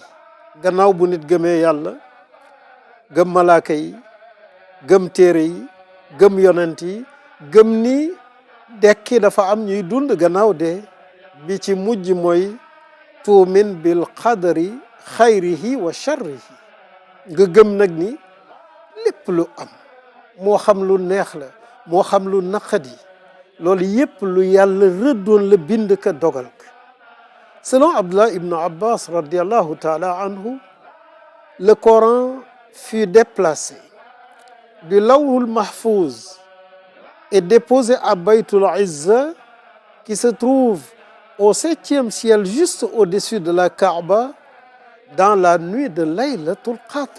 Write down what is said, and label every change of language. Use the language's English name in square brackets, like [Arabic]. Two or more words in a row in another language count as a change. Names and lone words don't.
[Wolof] gannaaw bu nit gëmee yàlla, gëm malaaka yi, gëm téere yi, gëm yonent yi, gëm ni dekki dafa am ñuy dund gannaaw de bi ci mujj mooy [Arabic] تؤمن بالقدر خيره وشره. [Wolof] nga gëm nag ni lépp lu am moo xam lu neex la moo xam lu naqadi loolu yépp lu yàlla rëddoon la bind ka dogal ka. [French] Selon Abdullah ibn Abbas [Arabic] رضي الله تعالى عنه, [French] le Coran fut déplacé du Lawhul Mahfouz et déposé à Baytul Izza qui se trouve au 7e ciel juste au-dessus de la Kaaba dans la nuit de Laylatul Qadr.